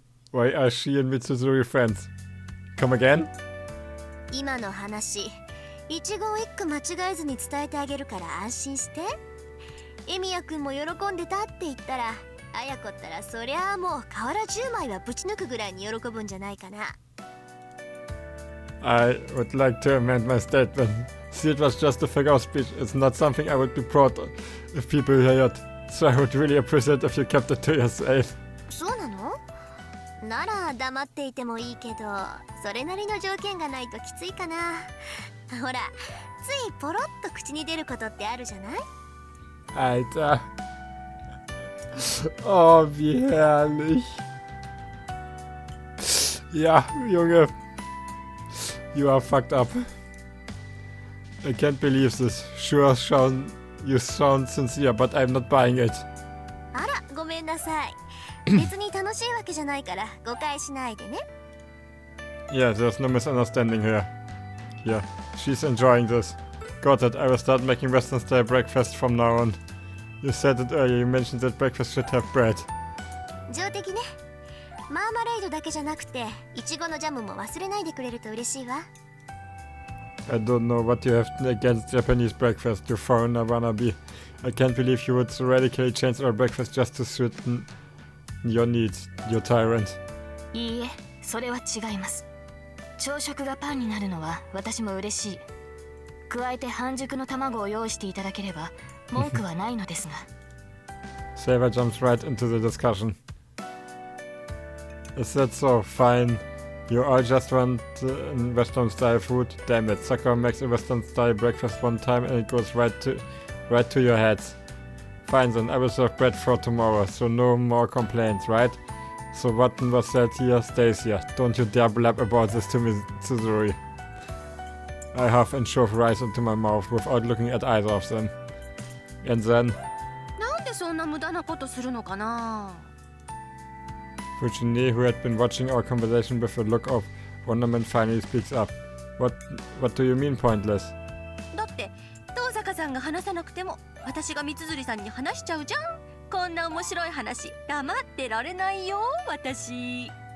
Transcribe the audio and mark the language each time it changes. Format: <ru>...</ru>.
<en>Why are she and Mitsuzuri friends? Come again?</en> <ja>今の話、一言一句間違えずに伝えてあげるから安心して。エミヤくんも喜んでたって言ったら、綾子ったらそりゃあもう瓦10枚はぶち抜くぐらいに喜ぶんじゃないかな。</ja> <en>I would like to amend my statement. See, it was just a figure of speech. It's not something I would be proud of if people hear it. So I would really appreciate if you kept it to yourself.</en> <ja>そうなの？なら黙っていてもいいけど、それなりの条件がないときついかな。ほら、ついポロッと口に出ることってあるじゃない？</ja> <de>Alter. Oh, wie herrlich. Ja, Junge.</de> <en>You are fucked up. I can't believe this. Sure, you sound sincere, but I'm not buying it.</en> <ja>あら、ごめんなさい。別に楽しいわけじゃないから誤解しないでね。</ja> <en>Yeah, there's no misunderstanding here. Yeah, she's enjoying this. Got it, I will start making Western style breakfast from now on. You said it earlier, you mentioned that breakfast should have bread.</en> <ja>上出来ね。マーマレードだけじゃなくて、いちごのジャムも忘れないでくれると嬉しいわ。</ja> <en>I don't know what you have against Japanese breakfast, you foreigner wannabe. I can't believe you would so radically change our breakfast just to suit your needs, you tyrant.</en> <ja>いいえ、それは違います。朝食がパンになるのは私も嬉しい。加えて半熟の卵を用意していただければ文句はないのですが。</ja> <en>Saber jumps right into the discussion. Is that so? Fine. You all just want Western style food? Damn it. Sakura makes a Western style breakfast one time and it goes right to your heads. Fine then, I will serve bread for tomorrow, so no more complaints, right? So what was said here stays here. Don't you dare blab about this to me, Tsuzuri. I half and shove rice into my mouth without looking at either of them. And then...</en> <ja>なんでそんな無駄なことするのかな?</ja> <en>Fujine, who had been watching our conversation with a look of wonderment, finally speaks up. What do you mean pointless?</en> <ja>だって遠坂さんが話さなくても私が三辻さんに話しちゃうじゃん。こんな面白い話黙ってられないよ私。</ja>